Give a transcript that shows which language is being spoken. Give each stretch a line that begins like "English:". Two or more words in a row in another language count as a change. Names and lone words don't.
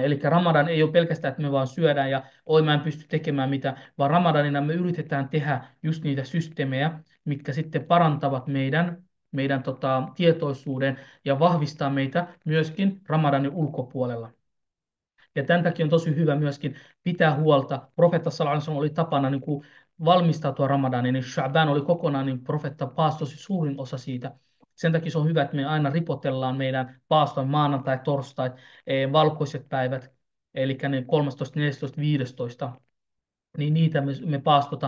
Finnish: Eli Ramadan ei ole pelkästään, että me vaan syödään ja oi mä en pysty tekemään mitä, vaan Ramadanina me yritetään tehdä just niitä systeemejä, mitkä sitten parantavat meidän tietoisuuden ja vahvistaa meitä myöskin Ramadanin ulkopuolella. Ja tämän takia on tosi hyvä myöskin pitää huolta. Profeetta
Arabic: صلى الله عليه وسلم
Finnish: oli tapana niin kuin valmistautua Ramadaniin, niin Sha'ban oli kokonaan, niin profeetta paastosi suurin osa siitä. Sen takia se on hyvä, että me aina ripotellaan meidän paaston maanantai, torstai, valkoiset päivät, eli ne 13, 14, 15, niin niitä me paastotaan.